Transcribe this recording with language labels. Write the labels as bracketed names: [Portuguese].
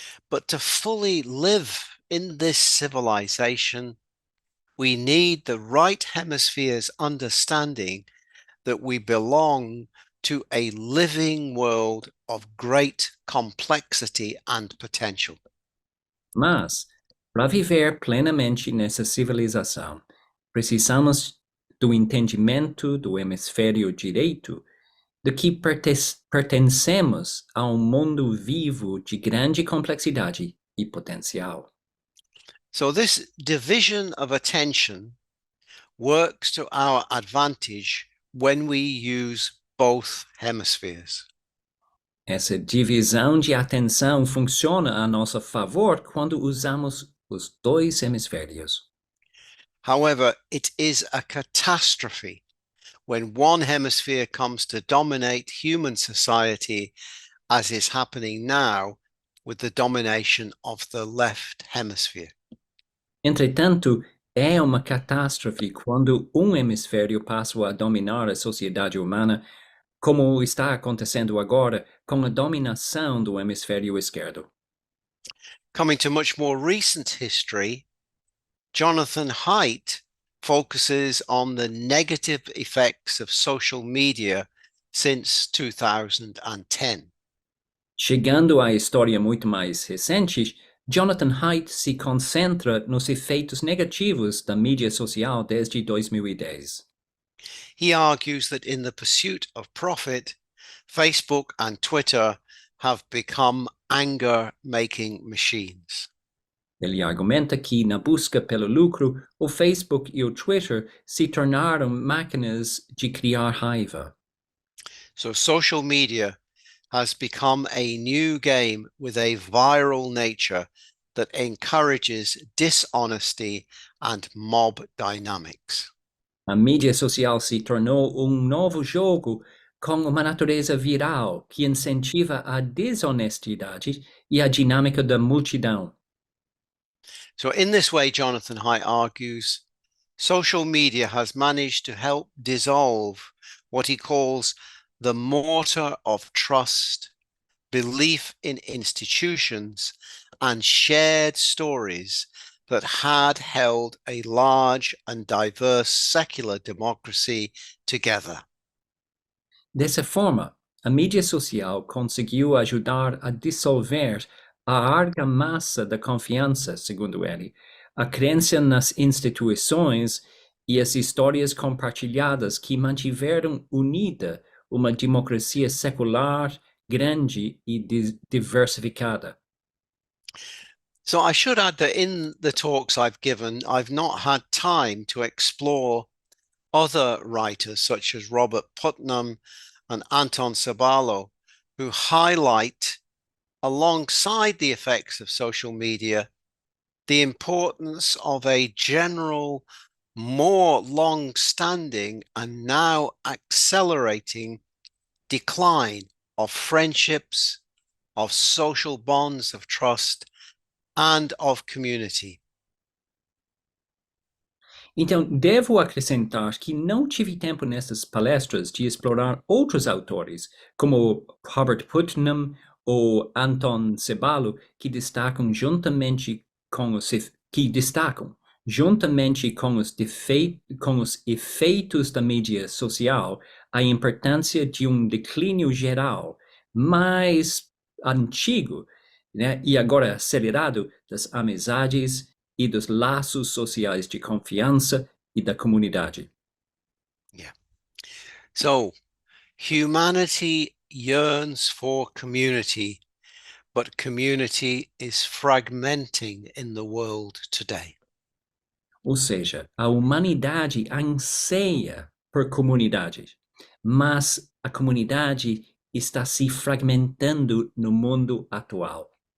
[English] But to fully live in this civilization, we need the right hemisphere's understanding that we belong to a living world of great complexity and potential. [Portuguese] Mas, para viver plenamente nessa civilização, precisamos do entendimento do hemisfério direito de que pertencemos a um mundo vivo de grande complexidade e potencial. [English] So this division of attention works to our advantage when we use both hemispheres. [Portuguese] Essa divisão de atenção funciona a nosso favor quando usamos os dois hemisférios. [English] However, it is a catastrophe when one hemisphere comes to dominate human society, as is happening now with the domination of the left hemisphere. [Portuguese] Entretanto, é uma catástrofe quando um hemisfério passa a dominar a sociedade humana, como está acontecendo agora com a dominação do hemisfério esquerdo. [English] Coming to much more recent history, Jonathan Haidt focuses on the negative effects of social media since 2010. [Portuguese] Chegando à história muito mais recente, Jonathan Haidt se concentra nos efeitos negativos da mídia social desde 2010. [English] He argues that in the pursuit of profit, Facebook and Twitter have become anger-making machines. [Portuguese] Ele argumenta que, na busca pelo lucro, o Facebook e o Twitter se tornaram máquinas de criar raiva. [English] So social media has become a new game with a viral nature that encourages dishonesty and mob dynamics. [Portuguese] A mídia social se tornou novo jogo com uma natureza viral que incentiva a desonestidade e a dinâmica da multidão. [English] So in this way, Jonathan Haidt argues, social media has managed to help dissolve what he calls the mortar of trust, belief in institutions, and shared stories that had held a large and diverse secular democracy together. [Portuguese] Dessa forma, a mídia social conseguiu ajudar a dissolver a argamassa da confiança, segundo ele, a crença nas instituições e as histórias compartilhadas que mantiveram unida uma democracia secular, grande e diversificada. [English] So I should add that in the talks I've given, I've not had time to explore other writers such as Robert Putnam and Anton Sabalo, who highlight, alongside the effects of social media, the importance of a general, more long-standing and now accelerating decline of friendships, of social bonds of trust, and of community. [Portuguese] Então, devo acrescentar que não tive tempo nessas palestras de explorar outros autores, como Robert Putnam ou Anton Sebalo, que destacam juntamente com os efeitos da mídia social a importância de declínio geral mais antigo, né, e agora acelerado das amizades e dos laços sociais de confiança e da comunidade. [English] Yeah. So humanity yearns for community, but community is fragmenting in the world today. [Portuguese] Ou seja, a humanidade anseia por comunidade, mas a comunidade está se fragmentando no mundo atual.